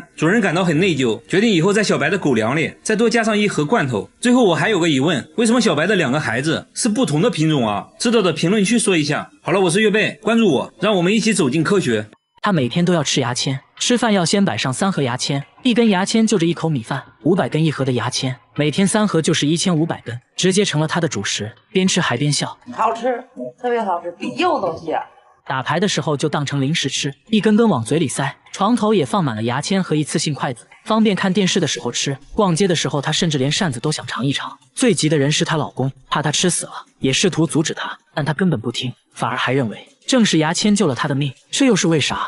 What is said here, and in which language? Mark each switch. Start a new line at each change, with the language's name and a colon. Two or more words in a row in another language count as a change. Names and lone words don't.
Chinese: 主人感到很內疚，決定以後在小白的狗糧裡再多加上1盒罐頭。最後我還有個疑問，為什麼小白的2個孩子是不同的品種啊？知道的評論區說一下。好了，我是月貝，關注我，讓我們一起走進科學。他每天都要吃牙籤，吃飯要先擺上3盒牙籤，1根牙籤就着1口米飯，500 根1 盒的牙籤，每天3盒就是1500根，直接成了他的主食，邊吃還邊笑。好吃，特別好吃，比柚都香。打牌的時候就當成零食吃，一根根往嘴裡塞。床頭也放滿了牙籤和一次性筷子，方便看電視的時候吃。逛街的時候，他甚至連扇子都想嘗一嘗。最急的人是她老公，怕她吃死了，也試圖阻止她，但她根本不聽，反而還認為正是牙籤救了她的命，這又是為啥？